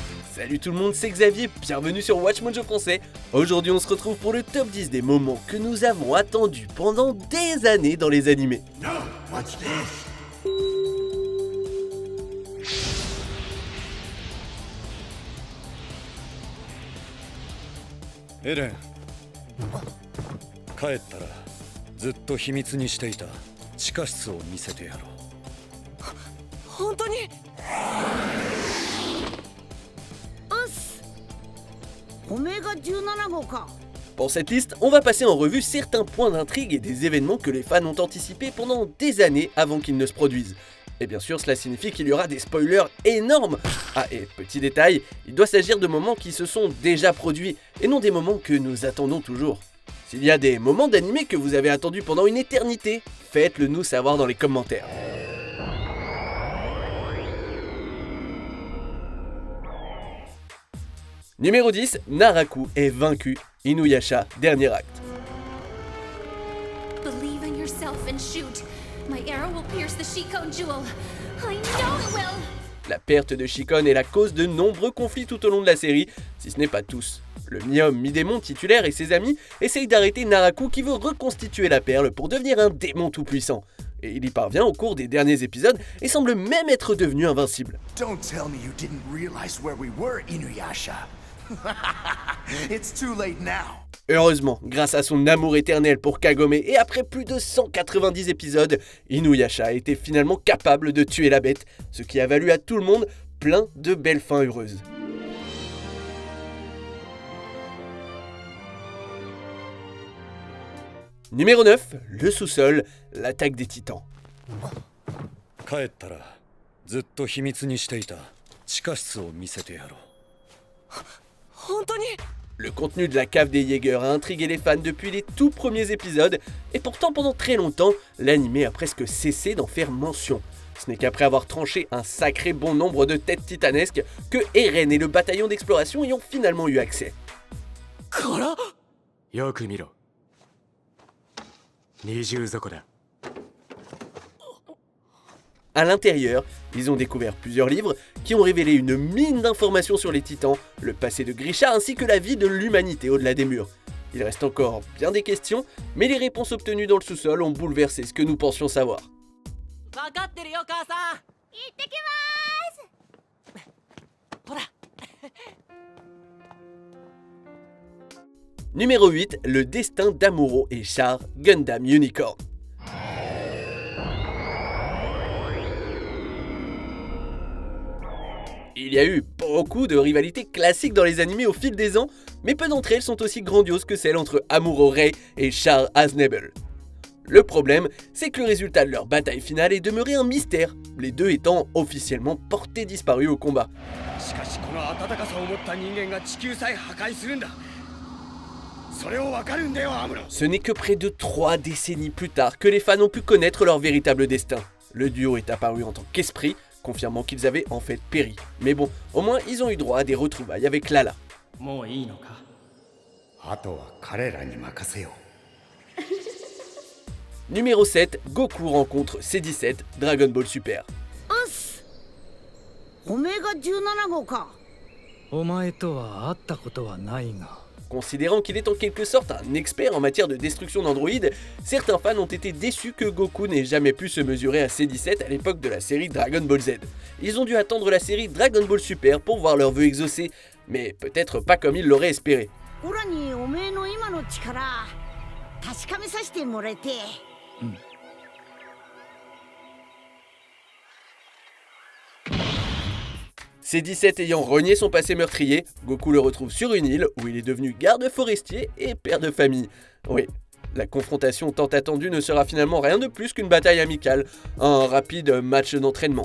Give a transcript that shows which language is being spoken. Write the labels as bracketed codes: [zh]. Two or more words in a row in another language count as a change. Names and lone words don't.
[fr] Salut tout le monde, c'est Xavier, bienvenue sur Watch Mojo Français. Aujourd'hui on se retrouve pour le top 10 des moments que nous avons attendus pendant des années dans les animés. [en] No, what's this? [ja] エレン、帰ったらずっと秘密にしていた地下室を見せてやろう。本当に？うっす。オメガ17号か。 [fr] Pour cette liste, on va passer en revue certains points d'intrigue et des événements que les fans ont anticipés pendant des années avant qu'ils ne se produisent. Et bien sûr, cela signifie qu'il y aura des spoilers énormes. Ah, et petit détail, il doit s'agir de moments qui se sont déjà produits, et non des moments que nous attendons toujours. S'il y a des moments d'animé que vous avez attendus pendant une éternité, faites-le nous savoir dans les commentaires. Numéro 10, Naraku est vaincu. Inuyasha, dernier acte. [en] Believe in yourself and shoot. My arrow will pierce the Shikon jewel. I know it will. [fr] La perte de Shikon est la cause de nombreux conflits tout au long de la série, si ce n'est pas tous. Le mi-homme, mi-démon titulaire et ses amis essayent d'arrêter Naraku qui veut reconstituer la perle pour devenir un démon tout-puissant. Et il y parvient au cours des derniers épisodes et semble même être devenu invincible. [en] Don't tell me you didn't realize where we were, Inuyasha. It's too late now. [fr] Heureusement, grâce à son amour éternel pour Kagome et après plus de 190 épisodes, Inuyasha a été finalement capable de tuer la bête, ce qui a valu à tout le monde plein de belles fins heureuses. Numéro 9, le sous-sol, l'attaque des titans. [ja] 帰ったらずっと秘密にしていた地下室を見せてやろう。本当に？ [fr] Le contenu de la cave des Jaegers a intrigué les fans depuis les tout premiers épisodes, et pourtant pendant très longtemps, l'anime a presque cessé d'en faire mention. Ce n'est qu'après avoir tranché un sacré bon nombre de têtes titanesques que Eren et le bataillon d'exploration y ont finalement eu accès. [ja] からよく見ろ。二重底だ。 [fr] À l'intérieur, ils ont découvert plusieurs livres qui ont révélé une mine d'informations sur les titans, le passé de Grisha ainsi que la vie de l'humanité au-delà des murs. Il reste encore bien des questions, mais les réponses obtenues dans le sous-sol ont bouleversé ce que nous pensions savoir. [ja] 分かってるよ母さん。行ってきます。ほら。 [fr] Numéro 8, le destin d'Amuro et Char Gundam Unicorn. Il y a eu beaucoup de rivalités classiques dans les animés au fil des ans, mais peu d'entre elles sont aussi grandioses que celles entre Amuro Ray et Char Aznable. Le problème, c'est que le résultat de leur bataille finale est demeuré un mystère, les deux étant officiellement portés disparus au combat. [ja] しかしこの温かさを持った人間が地球さえ破壊するんだ。それを分かるんだよ、アムロ。 [fr] Ce n'est que près de 3 décennies plus tard que les fans ont pu connaître leur véritable destin. Le duo est apparu en tant qu'esprit, confirmant qu'ils avaient en fait péri. Mais bon, au moins ils ont eu droit à des retrouvailles avec Lala. [ja] もういいのか。あとは彼らに任せよう。 [fr] Numéro 7, Goku rencontre C17, Dragon Ball Super. [ja] うっす。オメガ17号か。お前とは会ったことはないが。 [fr] Considérant qu'il est en quelque sorte un expert en matière de destruction d'androïdes, certains fans ont été déçus que Goku n'ait jamais pu se mesurer à C17 à l'époque de la série Dragon Ball Z. Ils ont dû attendre la série Dragon Ball Super pour voir leur vœu exaucé, mais peut-être pas comme ils l'auraient espéré. [ja] オラにおめえの今の力確かめさせてもらえて。 [fr] C17 ayant renié son passé meurtrier, Goku le retrouve sur une île où il est devenu garde forestier et père de famille. Oui, la confrontation tant attendue ne sera finalement rien de plus qu'une bataille amicale, un rapide match d'entraînement.